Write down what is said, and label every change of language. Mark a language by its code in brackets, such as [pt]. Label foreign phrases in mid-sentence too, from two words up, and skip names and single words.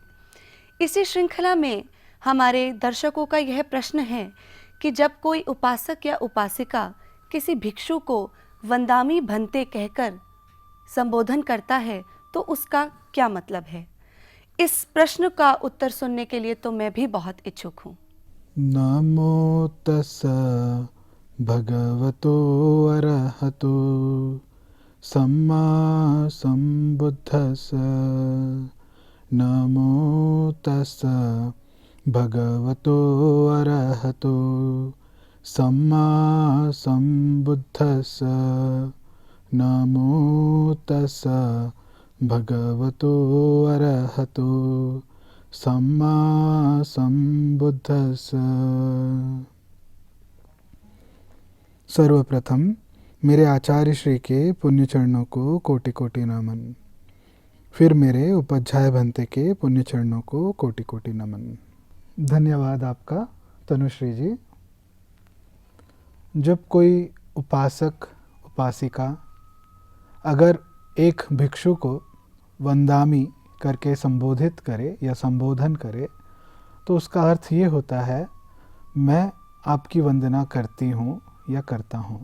[hi] इसी श्रृंखला में हमारे दर्शकों का यह प्रश्न है कि जब कोई उपासक या उपासिका किसी भिक्षु को [pi] वंदामी भंते [hi] कहकर संबोधन करता है तो उसका क्या मतलब है। इस प्रश्न का उत्तर सुनने के लिए तो मैं भी बहुत इच्छुक हूँ। [pi] नमो तस्स भगवतो अरहतो सम्मा सम्बुद्धस्स। नमो तस्स भगवतो अरहतो सम्मा सम्बुद्धस्स। नमो तस्स भगवतो अरहतो सम्मा सम्बुद्धस्स। [hi] सर्वप्रथम मेरे आचार्य श्री के पुण्य चरणों को कोटि कोटि नमन। फिर मेरे उपाध्याय भंते के पुण्य चरणों को कोटि कोटि नमन। धन्यवाद आपका तनुश्री जी। जब कोई उपासक उपासिका अगर एक भिक्षु को वंदामी करके संबोधित करे या संबोधन करे तो उसका अर्थ ये होता है, मैं आपकी वंदना करती हूँ या करता हूँ।